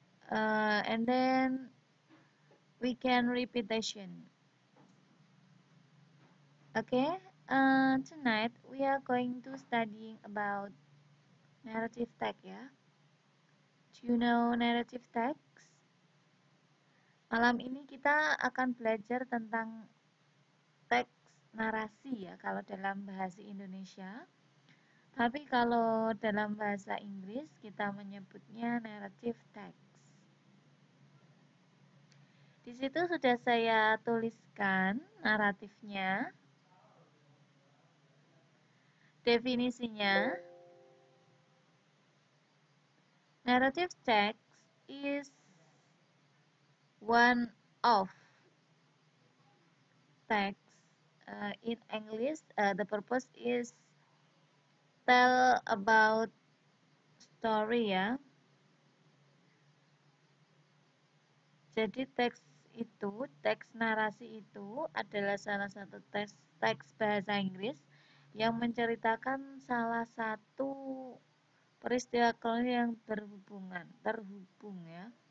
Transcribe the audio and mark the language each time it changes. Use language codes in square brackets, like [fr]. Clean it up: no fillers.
[en] And then we can repetition. Okay. Tonight we are going to studying about narrative text. Yeah. Do you know narrative text? [id] Malam ini kita akan belajar tentang teks narasi ya kalau dalam bahasa Indonesia. Tapi kalau dalam bahasa Inggris kita menyebutnya narrative text. Di situ sudah saya tuliskan naratifnya, definisinya. [en] Narrative text is one of text. In English, the purpose is tell about story ya. [id] Jadi teks narasi itu adalah salah satu teks bahasa Inggris yang menceritakan salah satu peristiwa kronologi yang terhubung ya.